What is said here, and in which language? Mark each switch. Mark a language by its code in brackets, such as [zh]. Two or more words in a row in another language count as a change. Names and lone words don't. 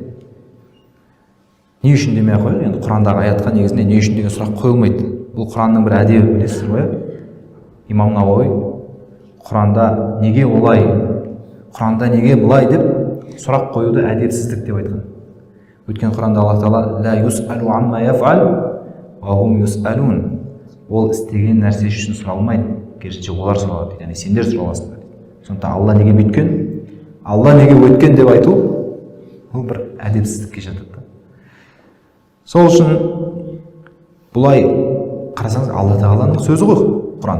[kk] Не үшін демей ақ қояйық, енді Құрандағы аятқа негізінде не үшін деген сұрақ қойылмайды. Бұл Құранның бір әдебі, білесіздер ғой. Имам Науауи Құранда неге олай, Құранда неге бұлай деп сұрақ қоюды әдепсіздік деп айтқан. Өйткені Құранда Аллах Тағала [ar] لا يسأل عما يفعل وهم يسألون. [kk] Ол істеген нәрсе үшін сұралмайды, керісінше олар сұралады дейді. Яғни сендер сұраласыңдар дейді. Сондықтан Алла неге бүйткен, Алла неге өткен деп айту бұл бір әдепсіздікке жатады. Сол үшін бұлай қарасаңыз Алла Тағаланың сөзі ғой Құран.